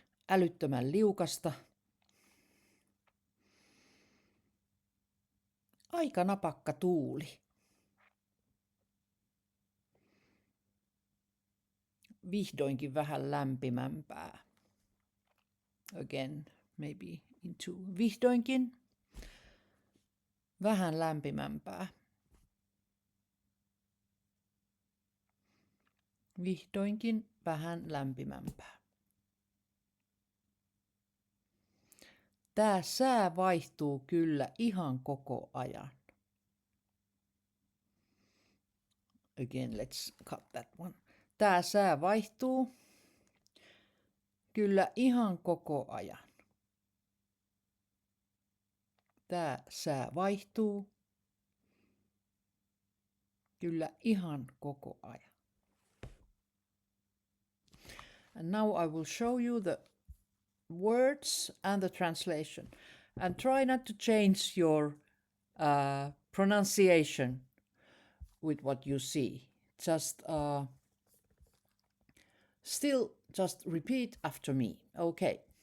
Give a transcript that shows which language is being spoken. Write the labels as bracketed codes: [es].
[fi] Älyttömän liukasta. Aika napakka tuuli. Vihdoinkin vähän lämpimämpää. [en] Again, maybe into vihdoinkin. [fi] Vähän lämpimämpää. Vihdoinkin vähän lämpimämpää. Tää sää vaihtuu kyllä ihan koko ajan. [en] Again, let's cut that one. [fi] Tää sää vaihtuu kyllä ihan koko ajan. Tää sää vaihtuu kyllä ihan koko ajan. [en] And now I will show you the words and the translation. And try not to change your pronunciation with what you see. Just still just repeat after me. Okay.